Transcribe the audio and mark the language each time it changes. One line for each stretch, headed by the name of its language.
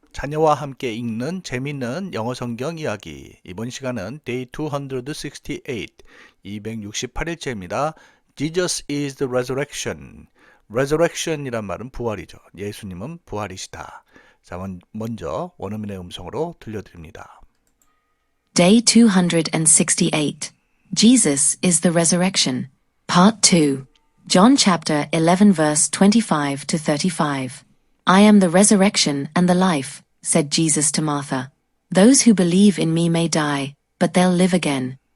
Korean: 자녀와 함께 읽는 재밌는 영어 성경 이야기. 이번 시간은 Day 268, 268일째입니다.
English: Jesus is the resurrection.
Korean: resurrection이란 말은 부활이죠. 예수님은 부활이시다. 자, 먼저 원어민의 음성으로 들려드립니다.
English: Day 268. Jesus is the resurrection. Part 2. John chapter 11 verse 25 to 35. I am the resurrection and the life, said Jesus to Martha. Those who believe in me may die, but they'll live again.